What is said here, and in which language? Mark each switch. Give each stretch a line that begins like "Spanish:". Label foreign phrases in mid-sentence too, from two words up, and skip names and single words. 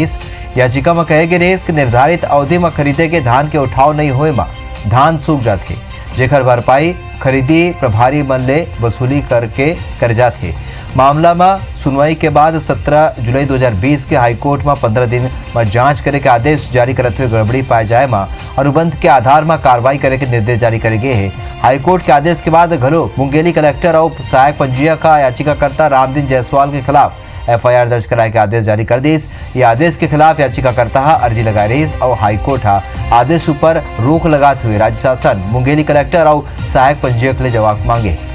Chhattisgarhi: याचिका में कहे गए कि निर्धारित अवधि में खरीदे गए धान के उठाव नहीं होए में धान सूख जाते, जेकर भरपाई खरीदी प्रभारी मन ले वसूली करके कर जाते। मामला में सुनवाई के बाद 17 जुलाई 2020 के हाईकोर्ट में 15 दिन में जांच करे के आदेश जारी करते हुए गड़बड़ी पाए जाए में अनुबंध के आधार में कार्रवाई करे के निर्देश जारी करे गए हैं। हाईकोर्ट के आदेश के बाद घलो मुंगेली कलेक्टर और सहायक पंजीयक का याचिकाकर्ता रामदीन जायसवाल के खिलाफ FIR दर्ज कराए के आदेश जारी कर दीस। ये आदेश के खिलाफ याचिकाकर्ता अर्जी लगाई रही और हाईकोर्ट आदेश ऊपर रोक लगाते हुए राज्य शासन मुंगेली कलेक्टर और सहायक पंजीयक ले जवाब मांगे।